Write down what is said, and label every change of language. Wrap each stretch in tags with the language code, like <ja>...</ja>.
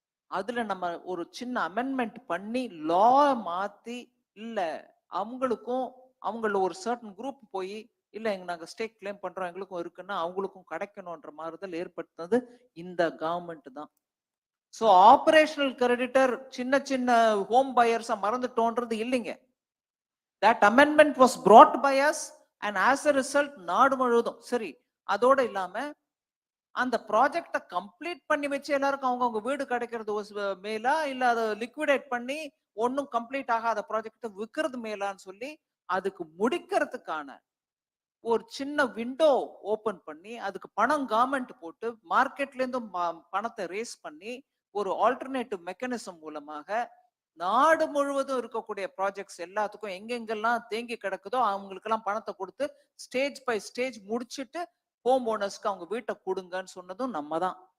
<ta>அதுல நம்ம ஒரு சின்ன அமெண்ட்மெண்ட் பண்ணி லா மாத்தி, இல்ல அவங்கள ஒரு சர்டன் குரூப் போய் இல்ல நாங்க ஸ்டேக் கிளைம் பண்றோம், எங்களுக்கும் இருக்குன்னா அவங்களுக்கும் கிடைக்கணும்ன்ற மாறுதல் ஏற்படுத்தினது இந்த கவர்மெண்ட் தான். சோ ஆபரேஷனல் கிரெடிட்டர் சின்ன சின்ன ஹோம் பையர்ஸா மறந்துட்டோன்றது இல்லைங்க.</ta> <en>that amendment was brought by us and as a result</en> <ta>நாடு முழுவதும் சரி. அதோட இல்லாம அந்த ப்ராஜெக்ட கம்ப்ளீட் பண்ணி வச்சு எல்லாருக்கும் அவங்கவுங்க வீடு கிடைக்கிறது மேலா, இல்ல அதை லிக்விடேட் பண்ணி ஒன்னும் கம்ப்ளீட் ஆகாத ப்ராஜெக்ட் விற்கிறது மேலான்னு சொல்லி அதுக்கு முடிக்கிறதுக்கான ஒரு சின்ன விண்டோ ஓபன் பண்ணி அதுக்கு பணம் கவர்மெண்ட் போட்டு மார்க்கெட்ல இருந்தும் பணத்தை ரேஸ் பண்ணி ஒரு ஆல்டர்னேட்டிவ் மெக்கானிசம் மூலமாக நாடு முழுவதும் இருக்கக்கூடிய ப்ராஜெக்ட்ஸ் எல்லாத்துக்கும் எங்கெங்கெல்லாம் தேங்கி கிடக்குதோ அவங்களுக்கெல்லாம் பணத்தை கொடுத்து ஸ்டேஜ் பை ஸ்டேஜ் முடிச்சுட்டு ஹோம் ஓனர்ஸ்க்கு அவங்க வீட்டை கொடுங்கன்னு சொன்னதும் நம்ம தான்.</ta>